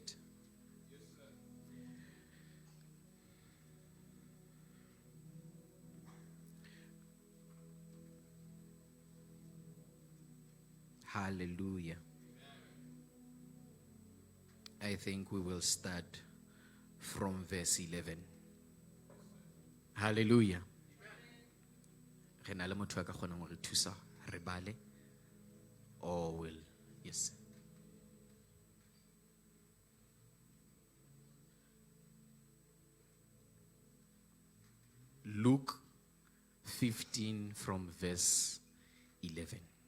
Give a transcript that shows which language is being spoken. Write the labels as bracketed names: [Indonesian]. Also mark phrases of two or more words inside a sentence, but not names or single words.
[English] Yes, sir. Hallelujah. I think we will start from verse 11. Hallelujah. [Southern Sotho] Re na le motho a ka kgonang ho re thusa re bale, [English] or will yes. Luke 15 from verse 11.